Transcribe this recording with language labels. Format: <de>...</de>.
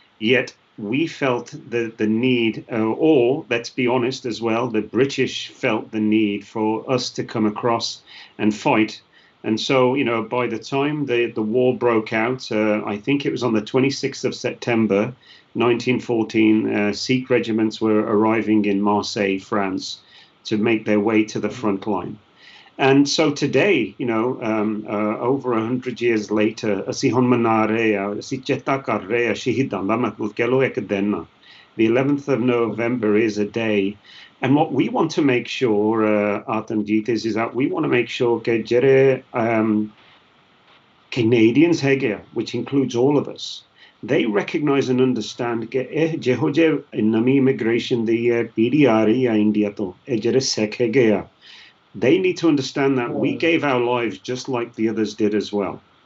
<en>Yet we felt the need, or let's be honest as well, the British felt the need for us to come across and fight. And so, by the time the war broke out, I think it was on the 26th of September, 1914, Sikh regiments were arriving in Marseille, France, to make their way to the front line. And so today, over 100 years later,</en> <pa>ਅਸੀਂ ਹੁਣ ਮਨਾ ਰਹੇ ਆ ਅਸੀਂ ਚੇਤਾ ਕਰ ਰਹੇ ਆ ਸ਼ਹੀਦਾਂ ਦਾ ਮਤਲਬ ਕਹਿ ਲਓ ਇੱਕ ਦਿਨ</pa> <en>the 11th of November is a day. And what we want to make sure, Atamjit, is that we want to make sure</en> <pa>ਕਿ ਜਿਹੜੇ</pa> <en>Canadians</en> <pa>ਹੈਗੇ ਆ,</pa> <en>which includes all of us, they recognize and understand</en> <pa>ਕਿ ਇਹ ਜਿਹੋ ਜਿਹੇ ਨਵੀਂ immigration ਦੀ ਪੀੜ੍ਹੀ ਆ ਰਹੀ ਆ ਇੰਡੀਆ ਤੋਂ ਇਹ ਜਿਹੜੇ ਸਿੱਖ ਹੈਗੇ ਆ</pa> <en>they need to understand that we gave our lives just like the others did as well.</en>